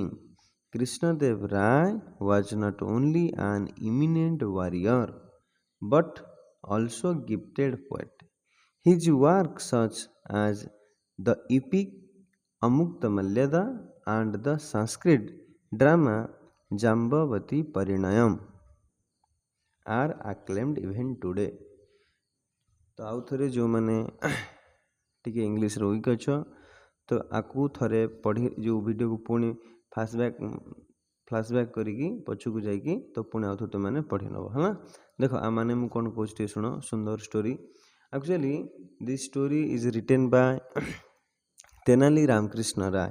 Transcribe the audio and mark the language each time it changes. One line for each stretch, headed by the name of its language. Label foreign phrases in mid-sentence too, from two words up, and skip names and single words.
English: Krishnadeva Rai was not only an eminent warrior but also gifted poet. His works such as the epic Amukta and the Sanskrit drama Jambavati Parinayam are acclaimed even today.
Odia: ତ ଆଉ ଥରେ ଯେଉଁମାନେ ଟିକେ ଇଂଲିଶରେ ୱିକ୍ ଅଛ, ତ ଆକୁ ଥରେ ପଢ଼ି ଯେଉଁ ଭିଡ଼ିଓକୁ ପୁଣି ଫ୍ଲାସବ୍ୟାକ୍ କରିକି ପଛକୁ ଯାଇକି ତ ପୁଣି ଆଉ ଥରେ ତୁମମାନେ ପଢ଼ି ନେବ ହେଲା। ଦେଖ, ମାନେ ମୁଁ କ'ଣ କହୁଛି ଟିକେ ଶୁଣ, ସୁନ୍ଦର ଷ୍ଟୋରି।
English: actually this story is written by
Odia: ତେନାଲି ରାମକୃଷ୍ଣ ରାୟ।